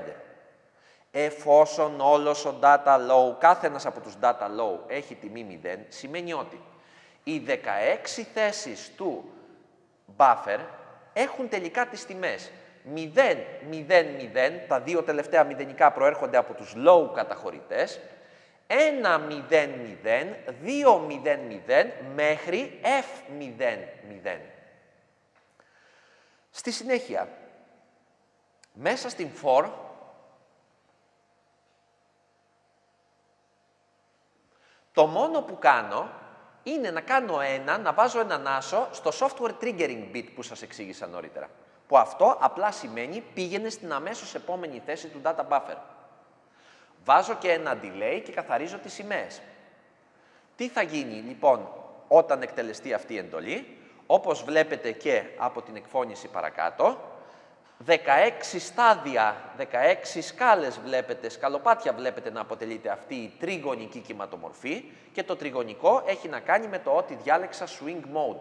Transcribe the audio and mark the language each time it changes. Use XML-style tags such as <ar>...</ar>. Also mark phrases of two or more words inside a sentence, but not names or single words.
<el>Εφόσον όλος ο</el> <en>data low,</en> <el>κάθε ένας από τους</el> <en>data low</en> <el>έχει τιμή 0, σημαίνει ότι οι 16 θέσεις του buffer έχουν τελικά τις τιμές 0, 0, 0, τα δύο τελευταία μηδενικά προέρχονται από τους low καταχωρητές, 1, 0, 0, 2, 0, 0 μέχρι F0, 0. Στη συνέχεια, μέσα στην for, το μόνο που κάνω είναι να κάνω να βάζω έναν άσο στο</el> <en>software triggering bit</en> <el>που σας εξήγησα νωρίτερα. Που αυτό απλά σημαίνει πήγαινε στην αμέσως επόμενη θέση του</el> <en>data buffer.</en> <el>Βάζω και ένα delay και καθαρίζω τις σημαίες. Τι θα γίνει λοιπόν όταν εκτελεστεί αυτή η εντολή? Όπως βλέπετε και από την εκφώνηση παρακάτω, 16 στάδια, 16 σκάλες βλέπετε, σκαλοπάτια βλέπετε να αποτελείται αυτή η τριγωνική κυματομορφή και το τριγωνικό έχει να κάνει με το ότι διάλεξα</el> <en>swing mode.</en>